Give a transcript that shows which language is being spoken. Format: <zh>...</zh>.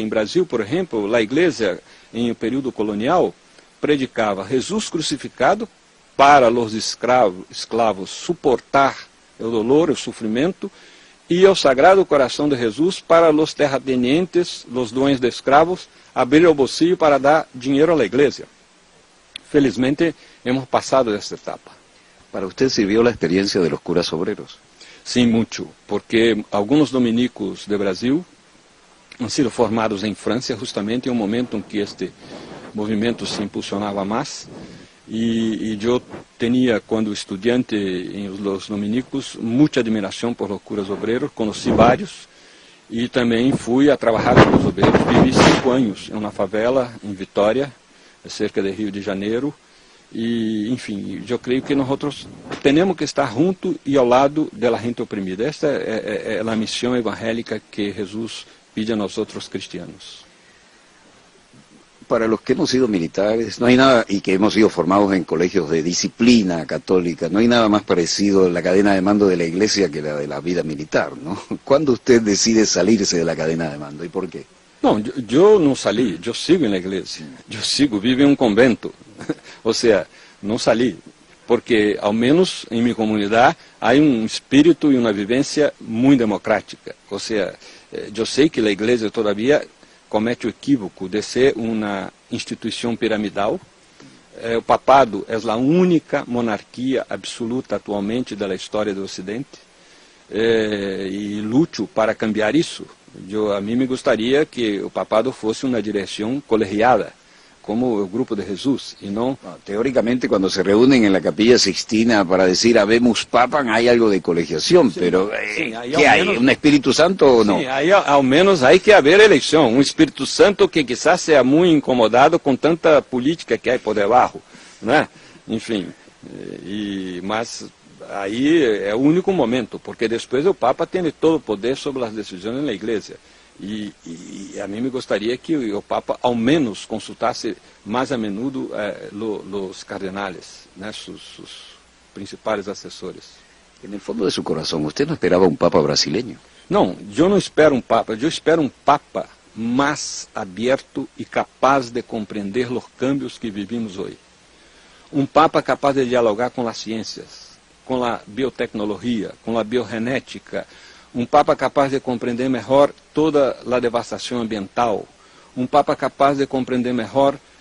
<pt>Em Brasil, por exemplo, a igreja, em um período colonial, predicava Jesus crucificado para os escravos suportar o dolor, o sofrimento, e o Sagrado Coração de Jesus para os terratenientes, os donos de escravos, abrir o bolsillo para dar dinheiro à igreja. Felizmente, hemos passado desta etapa.</pt> <es>Para usted sirvió la experiencia de los curas obreros.</es> <pt>Sim, muito, porque alguns dominicos de Brasil</pt> <es>han sido</es> <pt>formados em França, justamente em um momento em que este movimento se impulsionava mais. E eu tinha, quando estudante</pt> <es>em los dominicos,</es> <pt>muita admiração por os curas obreiros, conheci vários, e também fui a trabalhar com os obreiros. Vivi 5 anos em uma favela em Vitória, cerca de Rio de Janeiro, e, enfim, eu creio que nós temos que estar junto e ao lado da gente oprimida. Esta é a missão evangélica que Jesus pede a nós outros cristianos.</pt> <es>Para los que hemos sido militares, no hay nada, y que hemos sido formados en colegios de disciplina católica, no hay nada más parecido a la cadena de mando de la iglesia que la de la vida militar, ¿no? ¿Cuándo usted decide salirse de la cadena de mando y por qué?</es> <pt>Não, eu não saí, eu sigo na igreja, vivo em um convento, ou seja, não saí, porque ao menos em minha comunidade há um espírito e uma vivência muito democrática, ou seja, eu sei que a igreja todavia comete o equívoco de ser uma instituição piramidal. O papado é a única monarquia absoluta atualmente da história do Ocidente, e luto para cambiar isso. A mim me gostaria que o papado fosse uma direção colegiada, como o grupo de Jesus, e não...</pt> <es>Teóricamente, cuando se reúnen en la Capilla Sixtina para decir habemos papan, hay algo de colegiación, sí, pero sí, ¿qué hay? ¿Un Espíritu Santo o no?</es> <pt>Sim, aí, ao menos há que haver eleição, um Espírito Santo que quizás seja muito incomodado com tanta política que há por debaixo, né? Enfim, mas aí é o único momento, porque depois o Papa tem todo o poder sobre as decisões na Igreja. E a mim me gostaria que o Papa ao menos consultasse mais a menudo os cardenales, né, sus principais assessores.</pt> <es>En el fondo de su corazón, ¿usted no esperaba un Papa brasileño?</es> <pt>Não, eu não espero um Papa, eu espero um Papa mais aberto e capaz de compreender os cambios que</pt> <es>vivimos</es> <pt>hoje. Um Papa capaz de dialogar com as ciências, com a biotecnologia, com a biogenética, um Papa capaz de compreender melhor toda a devastação ambiental, um Papa capaz de compreender melhor</pt>